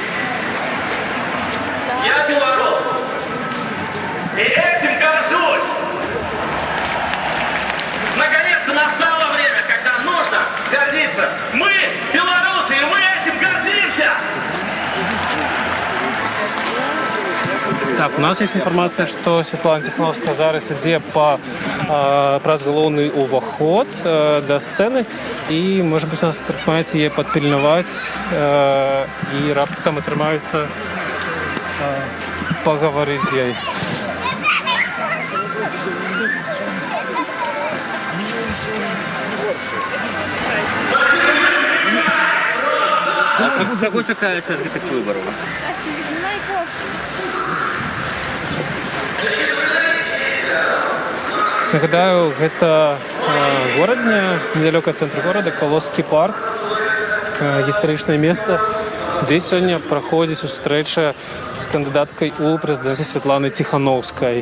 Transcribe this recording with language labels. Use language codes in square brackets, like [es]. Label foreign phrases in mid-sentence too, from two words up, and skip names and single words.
[ru] Я белорус. И этим горжусь. Наконец-то настало время, когда нужно гордиться. Мы белорусы, и мы этим гордимся. Так, у нас есть информация, что Святлана Ціхановская [be] зараз ідзе праз галоўны уваход до сцены, [ru] и, может быть, [be] у нас атрымаецца яе падпільнаваць, і раптам атрымаецца пагаварыць з ёй. [ru] Чего чекаете от этих выборов? [be] Нагадаю, гэта горадня, недалёка ад цэнтру горада, Калоскі парк, гістарычнае месца, дзе сёння праходзіць сустрэча з кандыдаткай у прэзідэнты Святланы Ціханаўскай.